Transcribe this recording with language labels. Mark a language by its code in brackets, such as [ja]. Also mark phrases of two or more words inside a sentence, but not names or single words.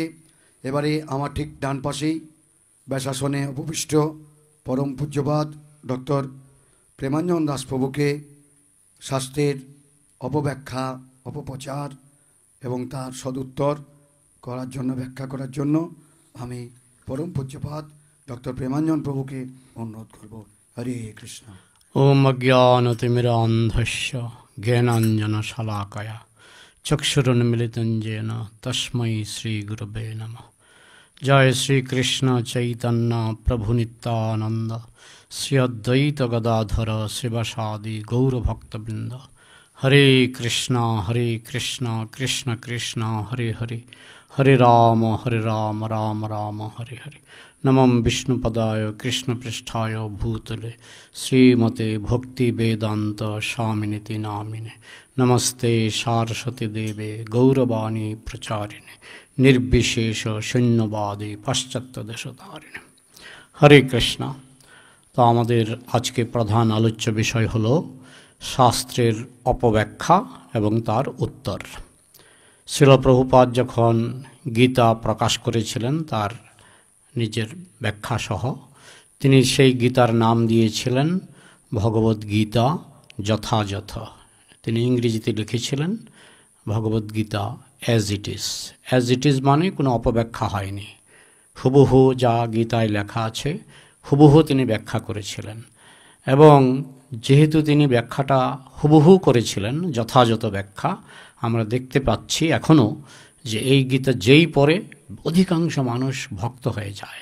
[bn] এবারে আমার ঠিক ডান পাশেই ব্যাসাসনে উপবিষ্ট পরম পূজ্যপাদ ডক্টর প্রেমাঞ্জন দাস প্রভুকে শাস্ত্রের অপব্যাখ্যা, অপপ্রচার এবং তার সদুত্তর করার জন্য, ব্যাখ্যা করার জন্য আমি পরম পূজ্যপাদ ডক্টর প্রেমাঞ্জন প্রভুকে অনুরোধ করব। হরে কৃষ্ণ। [sa] ওম অজ্ঞানতিমিরান্ধস্য জ্ঞানাঞ্জনশলাকয়া চক্ষুरुन्मिलितं येन तस्मै श्रीगुरवे नमः। जय श्री कृष्ण चैतन्य प्रभु नित्यानंद, श्री अद्वैत गदाधर शिवसादि गौरभक्तवृंद, হরে কৃষ্ণ কৃষ্ণ কৃষ্ণ হরে হরে, হরে রাম রাম রাম হরে হরে। নমঃ বিষ্ণুপদায় কৃষ্ণপৃষ্ঠায় ভূতলে শ্রীমতে ভক্তি বেদান্ত স্বামিনিতি নামিনে। নমস্তে সারস্বতী দেবে গৌরবাণী প্রচারিণে, নির্বিশেষ শূন্যবাদী পাশ্চাত্য দেশধারিণে। [bn] হরে কৃষ্ণ। তো আমাদের আজকে প্রধান আলোচ্য বিষয় হলো শাস্ত্রের অপব্যাখ্যা এবং তার উত্তর। শ্রীল প্রভুপাদ যখন গীতা প্রকাশ করেছিলেন তার নিজের ব্যাখ্যা সহ, তিনি সেই গীতার নাম দিয়েছিলেন ভগবদ্গীতা যথাযথ। তিনি ইংরেজিতে লিখেছিলেন ভগবদ্গীতা অ্যাজ ইট ইজ। অ্যাজ ইট ইজ মানে কোনো অপব্যাখ্যা হয়নি, হুবহু যা গীতায় লেখা আছে হুবহু তিনি ব্যাখ্যা করেছিলেন। এবং যেহেতু তিনি ব্যাখ্যাটা হুবহু করেছিলেন, যথাযথ ব্যাখ্যা, আমরা দেখতে পাচ্ছি এখনও যে এই গীতা যেই পড়ে অধিকাংশ মানুষ ভক্ত হয়ে যায়।